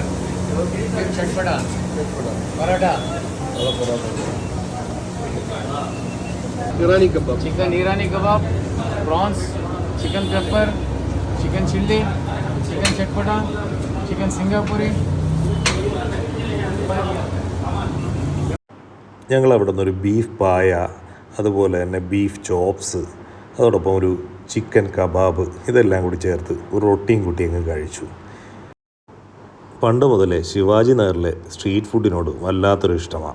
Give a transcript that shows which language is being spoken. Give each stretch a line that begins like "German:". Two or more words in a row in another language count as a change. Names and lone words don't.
English: Chatpata paratha Irani kebab, chicken Irani kebab, prawns, chicken pepper, chicken chilli, chicken chatpata, chicken Singapuri.
Malayalam: ഞങ്ങൾ അവിടെ നിന്നൊരു ബീഫ് പായ, അതുപോലെ തന്നെ
English: beef chops,
Malayalam: അതോടൊപ്പം ഒരു
English: chicken kebab,
Malayalam: ഇതെല്ലാം കൂടി ചേർത്ത് ഒരു റൊട്ടിയും കൂട്ടി അങ്ങ് കഴിച്ചു. പണ്ട് മുതലേ ശിവാജി നഗറിലെ
English: street food
Malayalam: വല്ലാത്തൊരു ഇഷ്ടമാണ്.